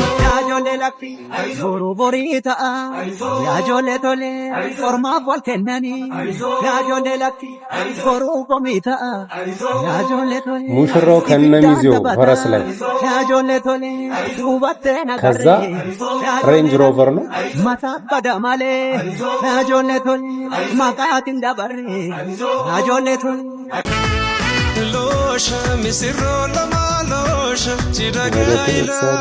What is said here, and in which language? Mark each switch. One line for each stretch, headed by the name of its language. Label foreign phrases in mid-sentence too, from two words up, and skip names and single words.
Oromo: boru borita ya jole tole forma volkenani ya jole lakki boru komita ya jole tole
Amharic: ሙሽራው ከነሚዜው ፈረስ ላይ
Oromo: ya jole tole ubatte na
Amharic: ከዛ ሬንጅ ሮቨር ነው
Oromo: mata badamale ya jole tole maqatin dabare ya jole tole losha misirro lama losha chidagaila